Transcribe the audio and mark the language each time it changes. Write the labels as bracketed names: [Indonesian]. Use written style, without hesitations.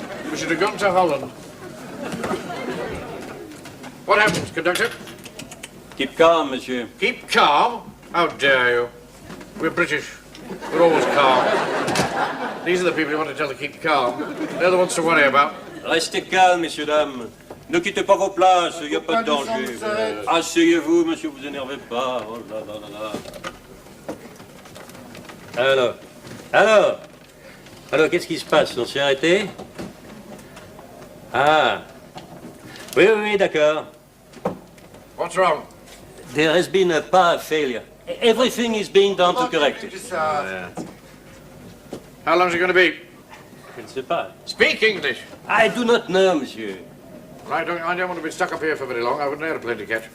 [English] We should have gone to Holland. What happens, conductor? Keep calm, monsieur. Keep calm? How dare you? We're British. We're always calm. These are the people you want to tell to keep calm. They're the ones to worry about. [French] Restez calme, messieurs, dames. Ne quittez pas vos places, il n'y a pas de danger. Asseyez-vous, monsieur, vous énervez pas. Oh là là là là. Alors, qu'est-ce qui se passe? On s'est arrêté? Ah, Oui, d'accord. [English] What's wrong? There has been a power failure. Everything is being done to correct it. How long is it going to be? [French] Je ne sais pas. [English] Speak English. I do not know, monsieur. Well, I don't want to be stuck up here for very long. I've got an airplane to catch.